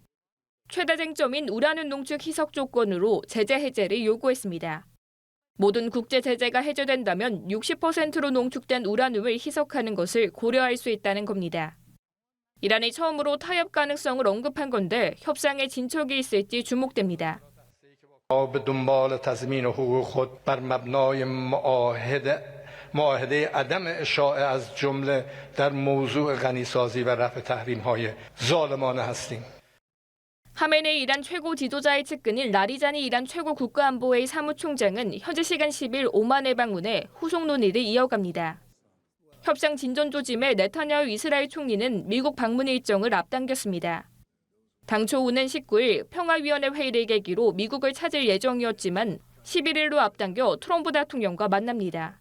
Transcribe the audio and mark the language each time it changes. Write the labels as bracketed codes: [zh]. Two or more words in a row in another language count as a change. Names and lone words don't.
[ko] 최대 쟁점인 우라늄 농축 희석 조건으로 제재 해제를 요구했습니다. 모든 국제 제재가 해제된다면 60%로 농축된 우라늄을 희석하는 것을 고려할 수 있다는 겁니다. 이란이 처음으로 타협 가능성을 언급한 건데 협상에 진척이 있을지 주목됩니다. [fa] به دنبال تضمین حقوق خود بر مبنای معاهده عدم اشاعه از جمله در موضوع غنیسازی و رفع تحریم‌های ظالمانه هستیم. [ko] 하메네이 이란 최고 지도자의 측근인 라리자니 이란 최고 국가안보회의 사무총장은 현지 시간 10일 오만에 방문해 후속 논의를 이어갑니다. 협상 진전 조짐에 네타냐후 이스라엘 총리는 미국 방문 일정을 앞당겼습니다. 당초 오는 19일 평화위원회 회의를 계기로 미국을 찾을 예정이었지만 11일로 앞당겨 트럼프 대통령과 만납니다.